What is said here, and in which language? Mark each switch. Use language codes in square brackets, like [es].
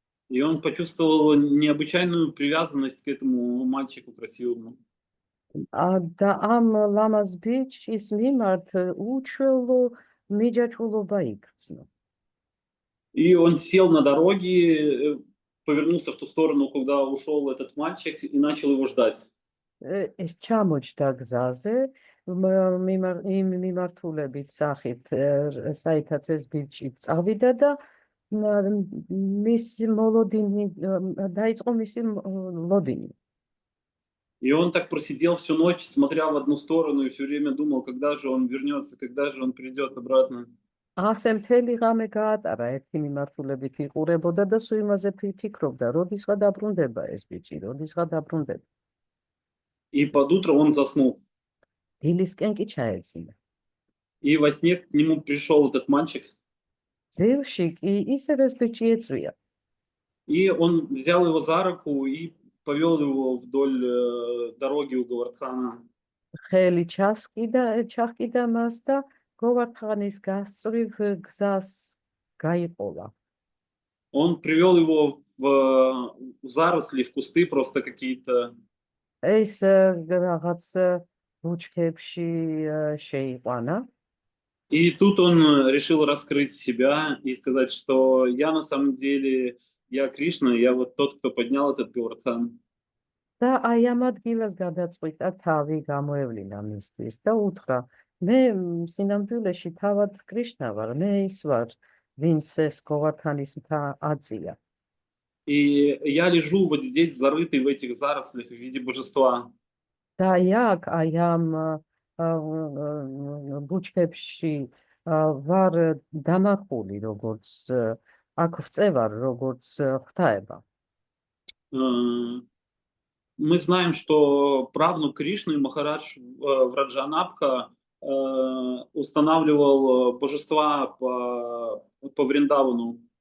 [ru] И он почувствовал необычайную привязанность к этому мальчику красивому. [ka] და ამ ლამაზ ბიჭის მიმართ უჩვეულო მიჯაჭვულობა იგრძნო. [ru] И он сел на дороге, повернулся в ту сторону, куда ушел этот мальчик, и начал его ждать. [ka] ჩამოჯდა გზაზე იმ მიმართულებით სახით, საითაც ეს ბიჭი წავიდა და მისი მოლოდინი დაიწყო მისი ლოდინი. [ru] И он так просидел всю ночь, смотря в одну сторону, и все время думал, когда же он вернется, когда же он придет обратно. [ka] ასე მთელი ღამე გაატარა ერთი მიმართულებით იყურებოდა და სულ იმაზე ფიქრობდა, როდისღა დაბრუნდება ეს ბიჭი, როდისღა დაბრუნდება. [ru] И под утро он заснул. [ka] დილისკენ კი ჩაეძინა. [ru] И во сне к нему пришел этот мальчик. [ka] ძილში კი ისევ ეს ბიჭი ეწვია. [ru] И он взял его за руку и повел его вдоль дороги у Говардхана. [ka] ხელი ჩახკიდა მას და გოვარდხანის გასწვრივ გზას გაიყოლა. [ru] Он привел его в заросли, в кусты просто какие-то. [ka] ეს რაღაც ბუჩქებში შეიყვანა. [ru] И тут он решил раскрыть себя и сказать, что я на самом деле, я Кришна, я вот тот, кто поднял этот Говардхан. [ka] და აი ამ ადგილას გადაწყვიტა თავი გამოევლინა მისთვის და უთხრა, მე სინამდვილეში თავად კრიშნა ვარ, მე ის ვარ, ვინც ეს გოვარდხანის მთა აწია. [ru] И я лежу вот здесь, зарытый в этих зарослях в виде божества. [ka] და აი აქ, აი ამ ბუჩქებში ვარ დამარხული, როგორც აქ ვწევარ, როგორც ღვთაება. [ru] Мы знаем, что правнук Кришны, Махарадж Враджанабха, устанавливал божества по Вриндавану.